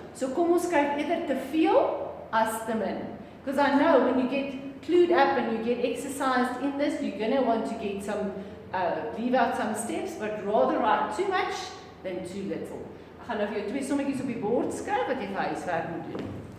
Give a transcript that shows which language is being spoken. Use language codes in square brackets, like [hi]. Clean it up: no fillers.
[af] So kom ons kyk eerder te veel as te min. [en] Because I know when you get clued up and you get exercised in this, you're going to want to get some, leave out some steps, but rather write too much than too little. [af] Ek gaan nou vir jou 2 sommetjies op die bord skryf wat jy vir huiswerk moet doen.